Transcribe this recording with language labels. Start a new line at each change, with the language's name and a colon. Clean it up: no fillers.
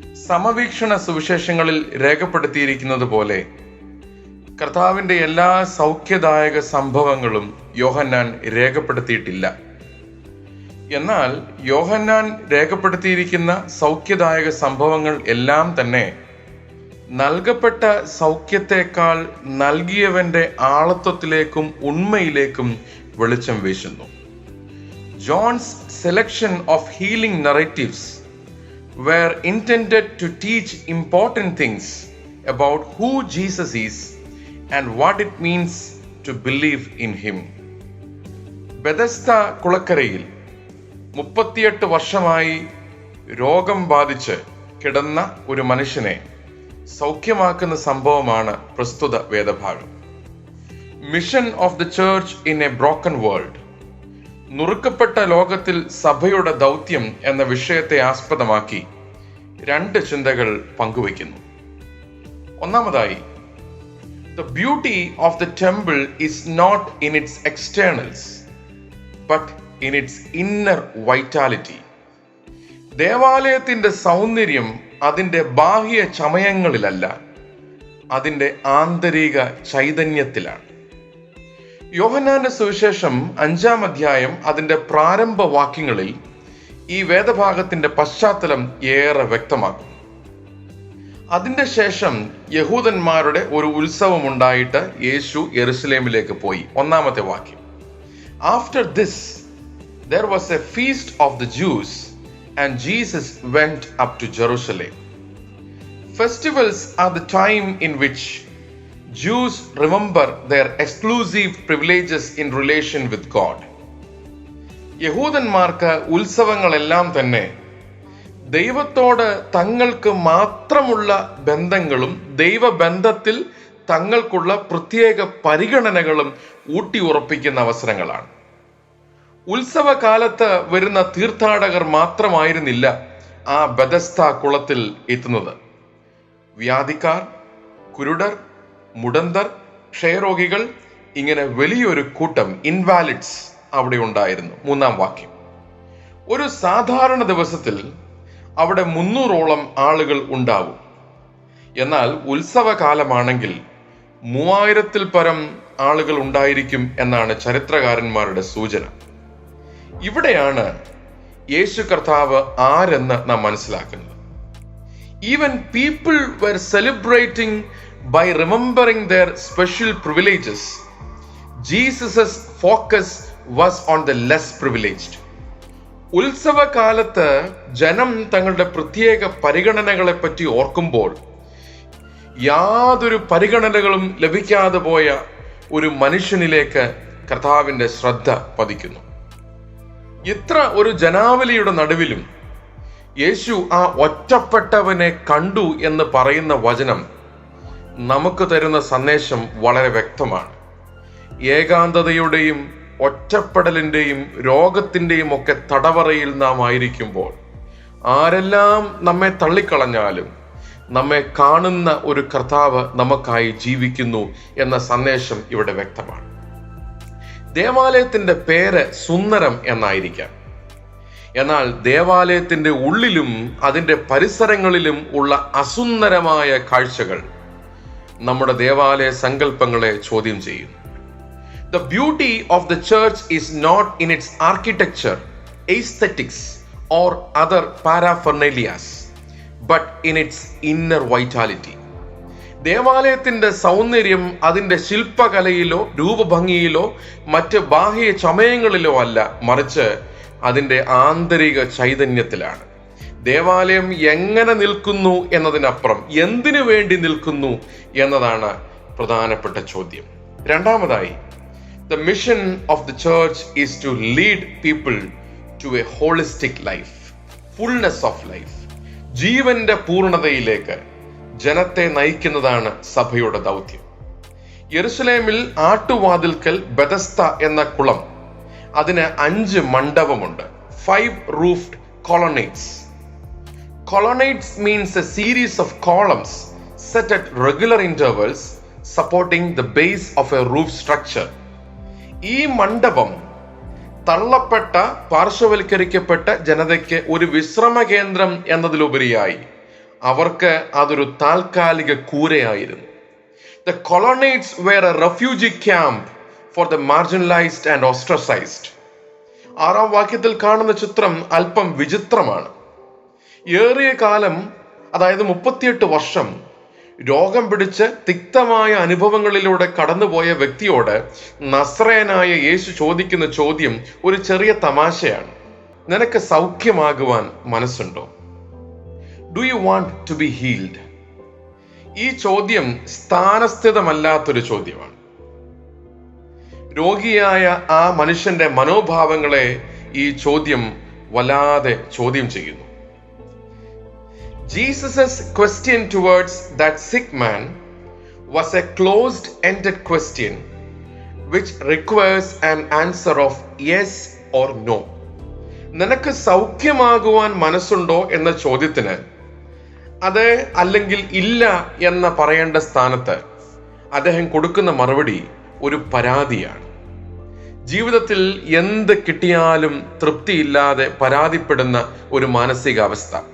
Malayalam: സമവീക്ഷണ സുവിശേഷങ്ങളിൽ രേഖപ്പെടുത്തിയിരിക്കുന്നത് പോലെ കർത്താവിൻ്റെ എല്ലാ സൗഖ്യദായക സംഭവങ്ങളും യോഹന്നാൻ രേഖപ്പെടുത്തിയിട്ടില്ല. എന്നാൽ യോഹന്നാൻ രേഖപ്പെടുത്തിയിരിക്കുന്ന സൗഖ്യദായക സംഭവങ്ങൾ എല്ലാം തന്നെ നൽകപ്പെട്ട സൗഖ്യത്തെക്കാൾ നൽകിയവന്റെ ആളത്വത്തിലേക്കും ഉണ്മയിലേക്കും വെളിച്ചം വീശുന്നു.
English: John's selection of healing narratives were intended to teach important things about who Jesus is and what it means to believe in him.
Malayalam: ബെഥസ്ദ കുളക്കരയിൽ 38 വർഷമായി രോഗം ബാധിച്ച് കിടന്ന ഒരു മനുഷ്യനെ സൗഖ്യമാക്കുന്ന സംഭവമാണ് പ്രസ്തുത വേദഭാഗം.
English: mission of the church in a broken world,
Malayalam: നുറുക്കപ്പെട്ട ലോകത്തിൽ സഭയുടെ ദൗത്യം എന്ന വിഷയത്തെ ആസ്പദമാക്കി 2 ചിന്തകൾ പങ്കുവയ്ക്കുന്നു. ഒന്നാമതായി,
English: the beauty of the temple is not in its externals but in its inner vitality.
Malayalam: ദേവാലയത്തിന്റെ സൗന്ദര്യം അതിന്റെ ബാഹ്യ ചമയങ്ങളിലല്ല, അതിന്റെ ആന്തരിക ചൈതന്യത്തിലാണ്. യോഹന്നാന്റെ സുവിശേഷം 5-ാം അധ്യായം അതിന്റെ പ്രാരംഭ വാക്യങ്ങളിൽ ഈ വേദഭാഗത്തിന്റെ പശ്ചാത്തലം ഏറെ വ്യക്തമാക്കും. അതിന്റെ ശേഷം യഹൂദന്മാരുടെ ഒരു ഉത്സവം ഉണ്ടായിട്ട് യേശു യെരുശലേമിലേക്ക് പോയി. 1-ാമത്തെ വാക്യം,
English: After this there was a feast of the Jews and Jesus went up to Jerusalem. Festivals are the time in which Jews remember their exclusive privileges in relation with God.
Malayalam: യഹൂദന്മാർക്ക് ഉത്സവങ്ങളെല്ലാം തന്നെ ദൈവത്തോട് തങ്ങൾക്ക് മാത്രമുള്ള ബന്ധങ്ങളും ദൈവബന്ധത്തിൽ തങ്ങൾക്കുള്ള പ്രത്യേക പരിഗണനകളും ഊട്ടിയുറപ്പിക്കുന്ന അവസരങ്ങളാണ്. ഉത്സവകാലത്ത് വരുന്ന തീർത്ഥാടകർ മാത്രമായിരുന്നില്ല ആ ബെഥസ്ദ കുളത്തിൽ എത്തുന്നത്. വ്യാധിക്കാർ, കുരുടർ, മുടന്തർ, ക്ഷയരോഗികൾ, ഇങ്ങനെ വലിയൊരു കൂട്ടം ഇൻവാലിഡ്സ് അവിടെ ഉണ്ടായിരുന്നു. 3-ാം വാക്യം, ഒരു സാധാരണ ദിവസത്തിൽ അവിടെ 300ഓളം ആളുകൾ ഉണ്ടാവും. എന്നാൽ ഉത്സവകാലമാണെങ്കിൽ 3000-ൽ പരം ആളുകൾ ഉണ്ടായിരിക്കും എന്നാണ് ചരിത്രകാരന്മാരുടെ സൂചന. ഇവിടെയാണ് യേശു കർത്താവ് ആരെന്ന് നാം മനസ്സിലാക്കുന്നത്.
English: Even people were celebrating by remembering their special privileges. Jesus' focus was on the less privileged.
Malayalam: ഉത്സവകാലത്ത് ജനം തങ്ങളുടെ പ്രത്യേക പരിഗണനകളെ പറ്റി ഓർക്കുമ്പോൾ യാതൊരു പരിഗണനകളും ലഭിക്കാതെ പോയ ഒരു മനുഷ്യനിലേക്ക് കർത്താവിന്റെ ശ്രദ്ധ പതിക്കുന്നു. ഇത്ര ഒരു ജനാവലിയുടെ നടുവിലും യേശു ആ ഒറ്റപ്പെട്ടവനെ കണ്ടു എന്ന് പറയുന്ന വചനം നമുക്ക് തരുന്ന സന്ദേശം വളരെ വ്യക്തമാണ്. ഏകാന്തതയുടെയും ഒറ്റപ്പെടലിന്റെയും രോഗത്തിന്റെയും ഒക്കെ തടവറയിൽ നാം ആയിരിക്കുമ്പോൾ ആരെല്ലാം നമ്മെ തള്ളിക്കളഞ്ഞാലും നമ്മെ കാണുന്ന ഒരു കർത്താവ് നമുക്കായി ജീവിക്കുന്നു എന്ന സന്ദേശം ഇവിടെ വ്യക്തമാണ്. ദേവാലയത്തിന്റെ പേര് സുന്ദരം എന്നായിരിക്കാം, എന്നാൽ ദേവാലയത്തിന്റെ ഉള്ളിലും അതിന്റെ പരിസരങ്ങളിലും ഉള്ള അസുന്ദരമായ കാഴ്ചകൾ നമ്മുടെ ദേവാലയ സങ്കല്പങ്ങളെ ചോദ്യം ചെയ്യുന്നു.
English: The beauty of the church is not in its architecture, aesthetics or other paraphernalia, but in its inner vitality.
Malayalam: ദേവാലയത്തിന്റെ സൗന്ദര്യം അതിന്റെ ശില്പകലയിലോ രൂപഭംഗിയിലോ മറ്റ് ബാഹ്യ ചമയങ്ങളിലോ അല്ല, മറിച്ച് അതിന്റെ ആന്തരിക ചൈതന്യത്തിലാണ്. ദേവാലയം എങ്ങനെ നിൽക്കുന്നു എന്നതിനപ്പുറം എന്തിനു വേണ്ടി നിൽക്കുന്നു എന്നതാണ് പ്രധാനപ്പെട്ട ചോദ്യം. രണ്ടാമതായി,
English: the mission of the church is to lead people to a holistic life, fullness of life.
Malayalam: ജീവന്റെ പൂർണ്ണതയിലേക്ക് ജനത്തെ നയിക്കുന്നതാണ് സഭയുടെ ദൗത്യം. യെരുശലേമിൽ ആട്ടുവാതിൽക്കൽ ബെഥസ്ദ എന്ന കുളം അതിന് 5 മണ്ഡപമുണ്ട്.
English: 5 roofed colonnades. Colonnades means a series of columns set at regular intervals supporting the base of a roof structure.
Malayalam: ഈ മണ്ഡപം തള്ളപ്പെട്ട പാർശ്വവൽക്കരിക്കപ്പെട്ട ജനതയ്ക്ക് ഒരു വിശ്രമ കേന്ദ്രം എന്നതിലുപരിയായി അവർക്ക് അതൊരു താൽക്കാലിക കൂരയായിരുന്നു.
English: The colonnades were a refugee camp for the marginalized and ostracized.
Malayalam: 6-ാം വാക്യത്തിൽ കാണുന്ന ചിത്രം അല്പം വിചിത്രമാണ്. ഏറിയ കാലം, അതായത് 38 വർഷം രോഗം പിടിച്ച് തിക്തമായ അനുഭവങ്ങളിലൂടെ കടന്നുപോയ വ്യക്തിയോട് നസ്രയനായ യേശു ചോദിക്കുന്ന ചോദ്യം ഒരു ചെറിയ തമാശയാണ്. നിനക്ക് സൗഖ്യമാകുവാൻ മനസ്സുണ്ടോ?
English: Do you want to be healed?
Malayalam: ഈ ചോദ്യം സ്ഥാനസ്ഥിതമല്ലാത്തൊരു ചോദ്യമാണ്. രോഗിയായ ആ മനുഷ്യന്റെ മനോഭാവങ്ങളെ ഈ ചോദ്യം വല്ലാതെ ചോദ്യം ചെയ്യുന്നു.
English: Jesus' question towards that sick man was a closed-ended question which requires an answer of yes or no.
Malayalam: നിനക്ക് സൗഖ്യമാകുവാൻ മനസ്സുണ്ടോ എന്ന ചോദ്യത്തിന് അതെ അല്ലെങ്കിൽ ഇല്ല എന്ന് പറയേണ്ട സ്ഥാനത്ത് അദ്ദേഹം കൊടുക്കുന്ന മറുപടി ഒരു പരാതിയാണ്. ജീവിതത്തിൽ എന്ത് കിട്ടിയാലും തൃപ്തിയില്ലാതെ പരാതിപ്പെടുന്ന ഒരു മാനസികാവസ്ഥ.